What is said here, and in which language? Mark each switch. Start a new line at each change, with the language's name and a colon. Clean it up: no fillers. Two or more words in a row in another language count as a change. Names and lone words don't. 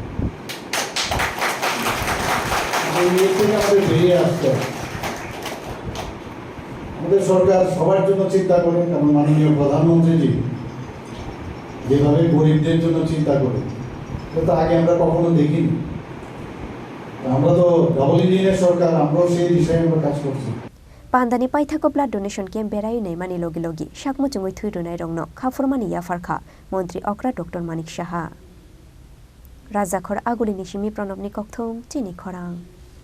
Bangla: আমাদের বেরিয়ে আসতে হবে আমাদের সরকার সবার জন্য চিন্তা করে কারণ মাননীয় প্রধানমন্ত্রীজি যেভাবে গরিবদের জন্য চিন্তা করে সেটা আগে আমরা কখনো দেখিনি আমরা তো ডাবল ইঞ্জিনের সরকার আমরাও সেই দিশায় আমরা কাজ করছি
Kok Borok: Pandani paithako
English: blood donation camp
Kok Borok: berai nei mani logi logi shakmuchungoi thuirunai rongno khafurmani yafarkha মন্ত্রী অকরা ডক্টর মানিক সাহা রাজাখর আগুলি নিশিমি প্রণব নিকথম চিনি খরাং